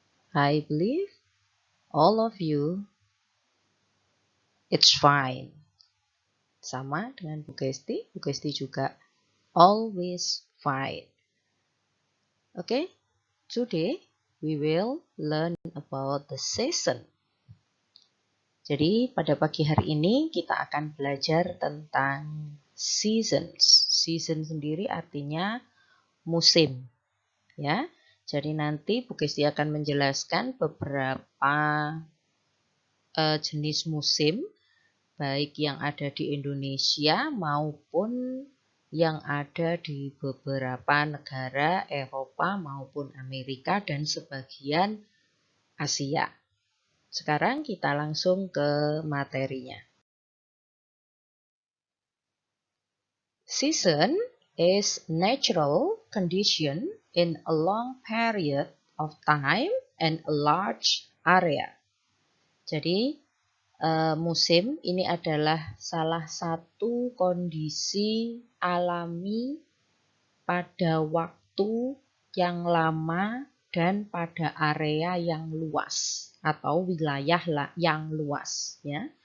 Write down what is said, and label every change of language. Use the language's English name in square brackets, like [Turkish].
[English] I believe all of you it's fine. [Indonesian] Sama dengan Bu Kesti. Bu Kesti juga [English] always fine. Okay, today we will learn about the season. [Indonesian] Jadi pada pagi hari ini kita akan belajar tentang seasons. Season sendiri artinya musim. Ya, jadi nanti Bu Kesti akan menjelaskan beberapa jenis musim, baik yang ada di Indonesia maupun yang ada di beberapa negara Eropa maupun Amerika dan sebagian Asia. Sekarang kita langsung ke materinya. [English] Season is natural condition in a long period of time and a large area. [Indonesian] Jadi musim ini adalah salah satu kondisi alami pada waktu yang lama dan pada area yang luas atau wilayah yang luas ya.